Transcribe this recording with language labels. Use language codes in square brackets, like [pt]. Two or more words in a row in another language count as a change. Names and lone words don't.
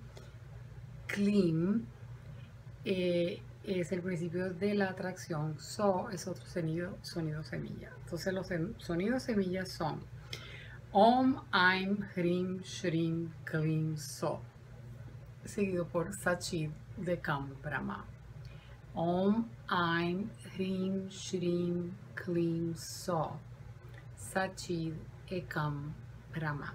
[es] Klim es el principio de la atracción. So es otro sonido semilla. Entonces los sonidos semillas son [sa] Om, Aim, Hrim, Shrim, Klim, [es] So, seguido por [sa] Sachid de Kam Brahma. Om, Aim, Hrim, Shrim, Klim, So, Sachid Ekam Brahma.